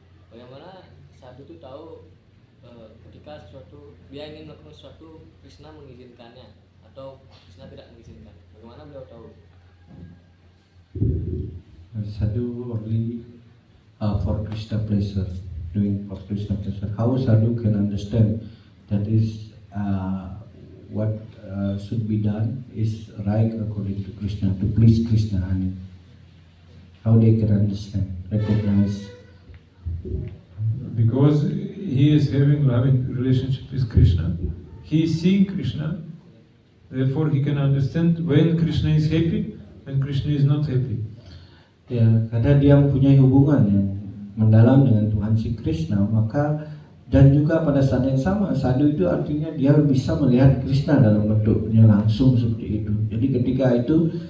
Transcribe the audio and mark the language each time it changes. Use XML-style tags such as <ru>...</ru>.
<id>Bagaimana sadhu itu tahu ketika dia ingin melakukan sesuatu, Krishna mengizinkannya atau Krishna tidak mengizinkan? Bagaimana beliau tahu?</id> <en>sadhu only for Krishna pleasure, doing for Krishna pleasure. How sadhu can understand that is what should be done is right according to Krishna, to please Krishna. And how they can understand, recognize? Because he is having loving relationship with Krishna, he is seeing Krishna, therefore he can understand when Krishna is happy, when Krishna is not happy.</en> <id>Ya, karena dia mempunyai hubungan yang mendalam dengan Tuhan si Krishna, maka dan juga pada saat yang sama sadhu itu artinya dia bisa melihat Krishna dalam bentuknya langsung seperti itu. Jadi ketika itu</id>